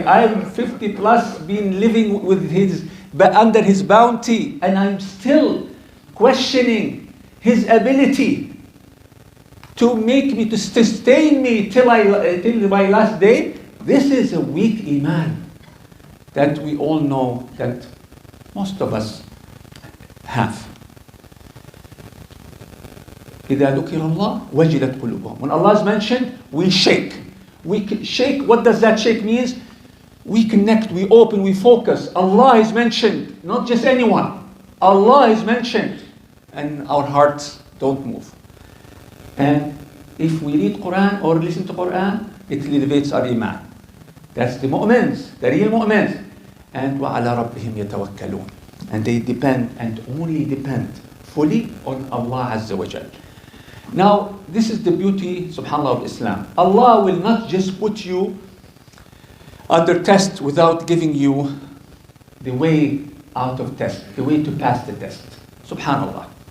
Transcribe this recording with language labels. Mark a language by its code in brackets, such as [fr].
[en] I'm 50 plus, been living with under His bounty, and I'm still questioning His ability to make me, to sustain me till my last day. This is a weak Iman that we all know that most of us have. [ar] إذا ذكر الله وجلت قلوبهم. [en] When Allah is mentioned, we shake. We shake. What does that shake mean? We connect, we open, we focus. Allah is mentioned, not just anyone. Allah is mentioned, and our hearts don't move. And if we read Quran or listen to Quran, it elevates our Iman. That's the mu'mins, the real mu'mins. And [ar] وَعَلَى رَبِّهِمْ يَتَوَكَّلُونَ. [en] And they depend and only depend fully on Allah Azza wa Jal. Now, this is the beauty, subhanAllah, of Islam. Allah will not just put you under test without giving you the way out of test, the way to pass the test. Subhanallah.